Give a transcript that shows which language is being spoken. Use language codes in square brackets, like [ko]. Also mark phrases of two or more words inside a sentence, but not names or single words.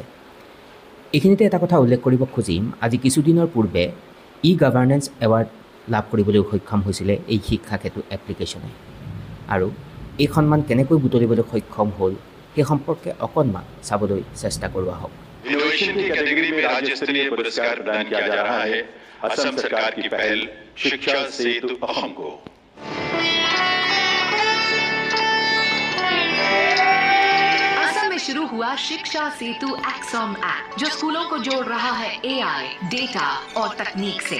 [as] এইখিনিতে এটা কথা উল্লেখ কৰিব খুজিম, আজি কিছুদিনৰ পূৰ্বে [en] e-governance award [as] লাভ কৰিবলৈ সক্ষম হৈছিলে এই শিক্ষা ক্ষেত্ৰ এপ্লিকেশ্যনে। আৰু এই সন্মান কেনেকৈ বুটলিবলৈ সক্ষম হ'ল সেই সম্পৰ্কে অকণমান চাবলৈ চেষ্টা কৰোৱা হওক। [hi] इनोवेशन की कैटेगरी में राज्य स्तरीय पुरस्कार प्रदान किया जा रहा है असम सरकार की पहल शिक्षा सेतु अहम को। असम में शुरू हुआ शिक्षा सेतु एक्सॉम ऐप, जो स्कूलों को जोड़ रहा है [en] AI, data [hi] और तकनीक से।